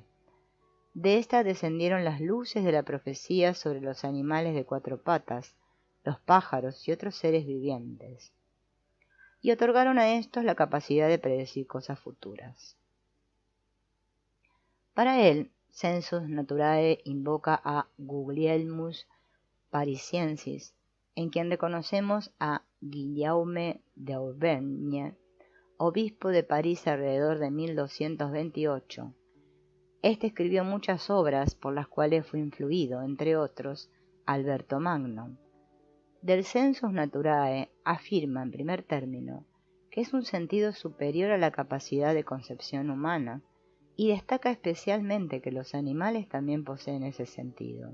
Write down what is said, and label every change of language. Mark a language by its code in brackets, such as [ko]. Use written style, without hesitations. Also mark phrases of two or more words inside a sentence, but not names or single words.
[es] De esta descendieron las luces de la profecía sobre los animales de cuatro patas, los pájaros y otros seres vivientes, y otorgaron a estos la capacidad de predecir cosas futuras. Para él, [la] sensus naturae [es] invoca a Guglielmus Parisiensis, en quien reconocemos a Guillaume d'Auvergne, obispo de París alrededor de 1228. Este escribió muchas obras por las cuales fue influido, entre otros, Alberto Magno. Del [la] sensus naturae [es] afirma, en primer término, que es un sentido superior a la capacidad de concepción humana, y destaca especialmente que los animales también poseen ese sentido.